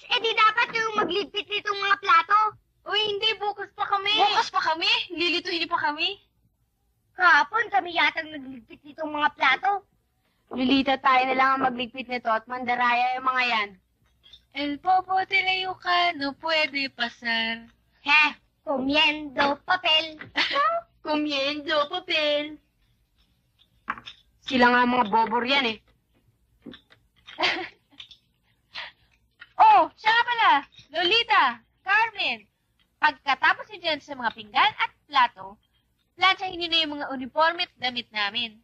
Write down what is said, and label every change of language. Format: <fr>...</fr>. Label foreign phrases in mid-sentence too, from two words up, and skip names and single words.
<tl>Eh di dapat yung magligpit nitong mga plato. Uy, hindi. Bukas pa kami. Lilituhin niyo pa kami. Kahapon kami yatang nagligpit nitong mga plato. Lolita, tayo na lang ang magligpit nito at mandaraya yung mga yan.</tl> <es>El popote</es> <tl>layo ka,</tl> <es>no puede pasar. Comiendo papel. Comiendo papel.</es> <tl>Sila nga mga bobor yan eh. Oh, siya nga pala. Lolita, Carmen. Pagkatapos niyo dyan sa mga pinggan at plato, plansyahin niyo na yung mga uniforme at damit namin.</tl>